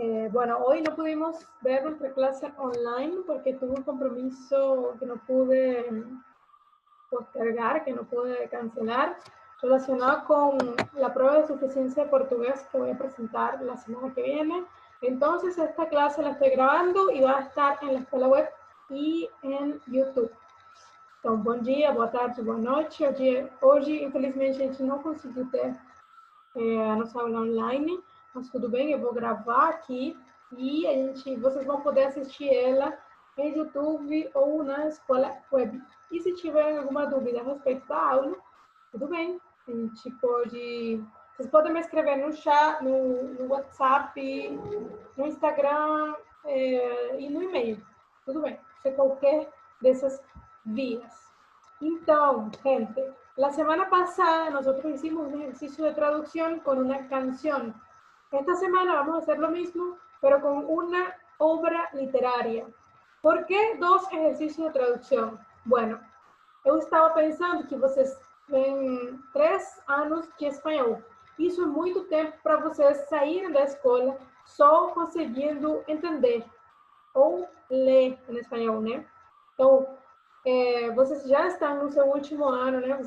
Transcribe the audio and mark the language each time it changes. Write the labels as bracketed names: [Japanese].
[Spanish] Bueno, hoy no pudimos ver nuestra clase online porque tuve un compromiso que no pude postergar, que no pude cancelar, relacionado con la prueba de suficiencia de portugués que voy a presentar la semana que viene. Entonces, esta clase la estoy grabando y va a estar en la escuela web [Portuguese] e em YouTube. Então, bom dia, boa tarde, boa noite. Hoje, infelizmente, a gente não conseguiu ter a nossa aula online, mas tudo bem, eu vou gravar aqui e vocês vão poder assistir ela em YouTube ou na escola web. E se tiverem alguma dúvida a respeito da aula, tudo bem, a gente pode... Vocês podem me escrever no chat, no WhatsApp, no Instagram e no e-mail. Tudo bem, se qualquer dessas vías. Então, gente, [Spanish] la semana pasada nosotros hicimos un ejercicio de traducción con una canción. Esta semana vamos a hacer lo mismo, pero con una obra literaria. ¿Por qué dos ejercicios de traducción? Bueno, [Portuguese] eu estava pensando que vocês têm 3 anos de espanhol. Isso é muito tempo para vocês saírem da escola só conseguindo entender ou ler em espanhol, né? Então, vocês já estão no seu último ano, né?